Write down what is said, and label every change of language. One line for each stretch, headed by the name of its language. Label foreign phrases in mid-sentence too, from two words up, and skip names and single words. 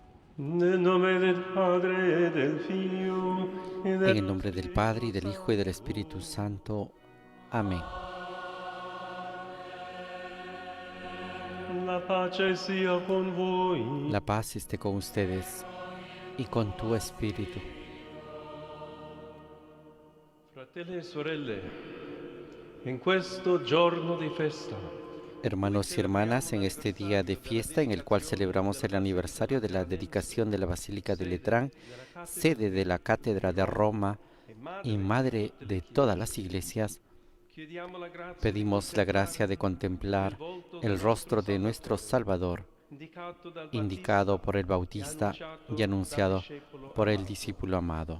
Italian: Nel nome del Padre e del Figlio e
Spanish: En el
Italian: dello
Spanish: nombre del Padre, y del
Italian: Spirito
Spanish: Hijo, y del Espíritu
Italian: Santo.
Spanish: Santo. Amén.
Italian: La pace sia con voi.
Spanish: La paz esté con ustedes y con tu espíritu.
Italian: Fratelli e sorelle, in questo giorno di festa,
Spanish: Hermanos y hermanas, en este día de fiesta en el cual celebramos el aniversario de la dedicación de la Basílica de Letrán, sede de la Cátedra de Roma y madre de todas las iglesias, pedimos la gracia de contemplar el rostro de nuestro Salvador, indicado por el Bautista y anunciado por el discípulo amado.